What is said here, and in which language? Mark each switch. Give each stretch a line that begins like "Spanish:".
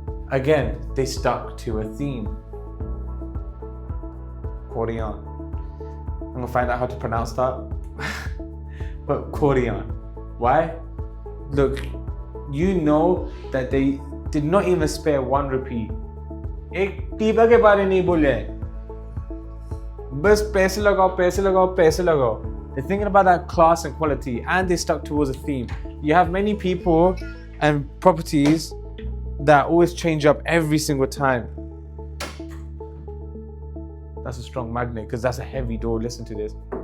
English: Again, they stuck to a theme. Accordion. I'm gonna find out how to pronounce that. But accordion. Why? Look, you know that they did not even spare 1 rupee.
Hindi: एक टीपा के बारे नहीं बोले, बस पैसे लगाओ, पैसे लगाओ, पैसे लगाओ.
English: They're thinking about that class and quality, and they stuck towards a theme. You have many people and properties that always change up every single time. That's a strong magnet because that's a heavy door. Listen to this.